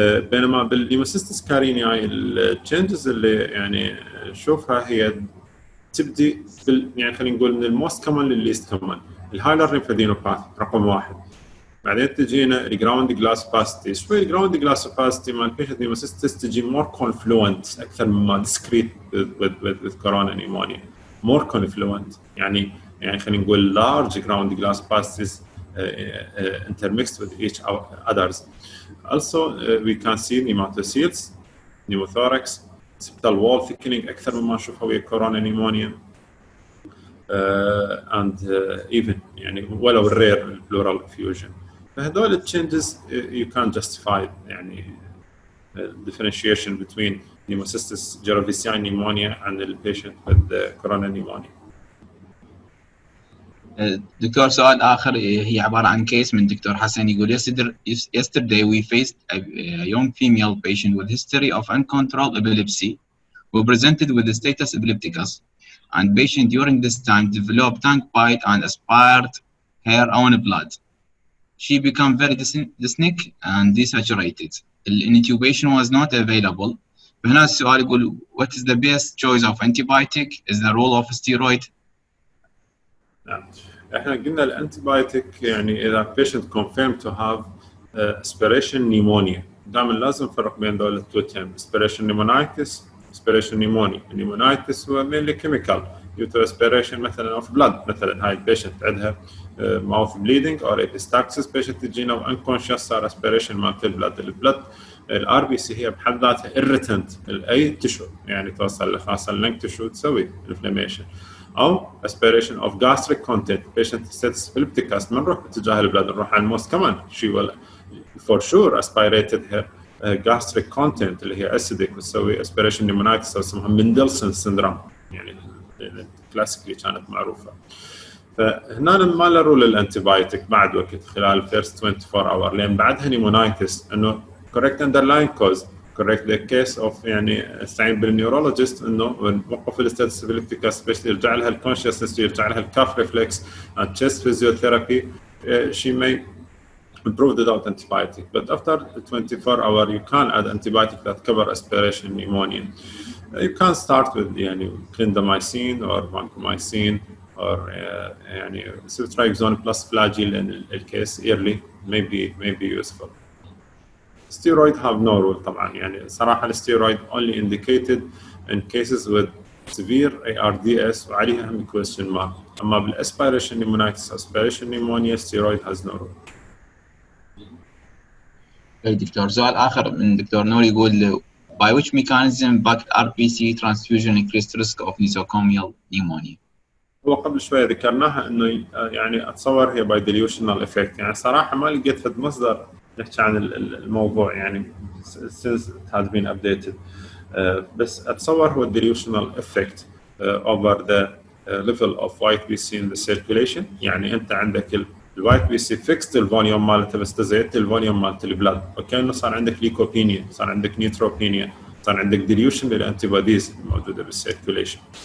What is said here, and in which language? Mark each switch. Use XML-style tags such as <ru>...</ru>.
<ar>بينما بالهيموسيستس كارينياي التشينجز اللي يعني نشوفها هي تبدي يعني خلينا نقول من الموست كومن للليست كومن، الهايلر ليمفادينوباثي رقم 1، بعدين تجينا الجراوند جلاس باستي، شوي الجراوند جلاس باستي مال بيشنت هيموسيستس تجي مور كونفلوينت اكثر مما ديسكريت with كورونا نيمونيا، مور كونفلوينت يعني خلينا نقول</ar> <en>large ground glass pasties intermixed with each others. Also we can see pneumatocysts, pneumothorax, septal wall thickening</en> <ar>اكثر مما نشوفها ويا كورونا نيمونيا.</ar> <en>and even</en> <ar>يعني ولو الرير</ar> <en>pleural effusion.</en> <ar>فهذول التشينجز</ar> <en>you can't justify يعني differentiation between pneumocystis jirovecii pneumonia and the patient with the coronary pneumonia.</en> <ar>دكتور سؤال آخر هي عبارة عن كيس من دكتور حسن يقول</ar> <en>yesterday we faced a young female patient with history of uncontrolled epilepsy who presented with the status epilepticus, and patient during this time developed tongue bite and aspired her own blood. She became very dyspneic and desaturated. The intubation was not available.</en> <ar>فهنا السؤال يقول</ar> <en>what is the best choice of antibiotic? Is the role of steroid?</en> <ar>نعم. احنا قلنا الانتيبايوتيك يعني اذا</ar> <en>patient confirmed to have aspiration pneumonia</en> <ar>دائما لازم نفرق بين دول التو تيرم</ar> <en>aspiration pneumonitis aspiration pneumonia. pneumonitis هو mainly chemical due to aspiration</en> <ar>مثلا</ar> <en>of blood.</en> <ar>مثلا هاي البيشنت عندها mouth bleeding or epistaxis</ar> <en>patient تجينا unconscious</en> <ar>صار aspiration مالت البلد. الار بي سي هي بحد ذاتها irritant لاي تشو يعني توصل خاصه اللنج تشو تسوي inflammation او aspiration of gastric content patient status epilepticus ما نروح باتجاه البلد نروح على الموست كمان</ar> <en>she will for sure aspirated her gastric content</en> <ar>اللي هي acidic وتسوي aspiration pneumonitis او اسمها مندلسون سندروم يعني كلاسيكلي كانت معروفه. فهنا ما له رول الانتيبايوتيك بعد وقت</ar> <en>خلال first 24 hour لان بعدها نيمونايتس انه correct underlying cause correct the case of</en> <ar>يعني استعين بالنيورولوجيست انه وقف الستاتس epilepticus باش يرجع لها الكونشسنس يرجع لها الكاف ريفلكس</ar> <en>and chest physiotherapy she may improve without antibiotic but after 24 hour you can add antibiotic that cover aspiration pneumonia. You can start with يعني clindamycin or vancomycin or يعني ceftriaxone plus flagyl in the case early may be useful. Steroid have no role</en> <ar>طبعا يعني صراحة الستيرويد</ar> <en>only indicated in cases with severe ARDS</en> <ar>وعليها هم</ar> <en>question mark.</en> <ar>أما</ar> <en>بالaspiration pneumonitis aspiration pneumonia steroid has no role.</en> <ar>دكتور سؤال آخر من دكتور نور يقول</ar> <en>by which mechanism backed RBC transfusion increased risk of nosocomial pneumonia.</en> <ar>هو قبل شوية ذكرناها إنه يعني أتصور هي</ar> <en>by dilutional effect</en> <ar>يعني صراحة ما لقيت فد مصدر نحكي عن الموضوع يعني</ar> <en>since it has been updated</en> <ar>بس أتصور هو</ar> <en>dilutional effect over the level of white BC in the circulation</en> <ar>يعني أنت عندك الوايت بي سي فيكست الفوليوم مالته بس زيدت الفوليوم مالت البلاد وكانه صار عندك ليكوبينيا صار عندك نيوتروبينيا صار عندك ديليوشن للانتي بوديز الموجوده بالسيركيوليشن.</ar>